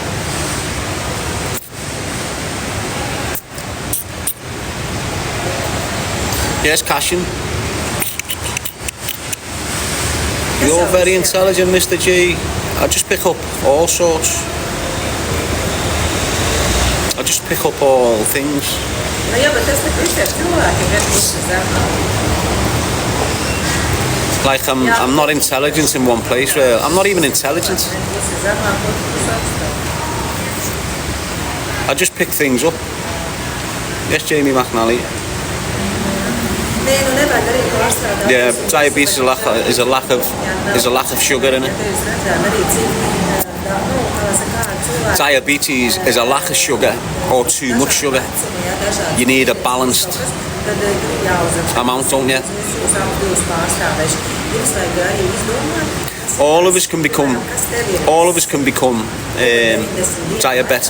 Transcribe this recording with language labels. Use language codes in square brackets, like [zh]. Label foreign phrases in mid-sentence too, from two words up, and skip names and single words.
[en] Yes, Cashin. You're very intelligent, Mr. G. I just pick up all sorts. I just pick up all things. [lv] Nu, jā, bet tas te visiem cilvēkiem ir pusi zemā. [en] Like I'm not intelligent in one place. I'm not even intelligent. [lv] Pusi zemā, pusi augstāk. [en] I just pick things up. Yes, Jamie McNally. [lv] Nē, nu nevajag arī pārstrādāt. [en] Yeah, diabetes is a lack of sugar in it. Diabetes is a lack of sugar or too much sugar. You need a balanced amount, don't you? All of us can become diabetic.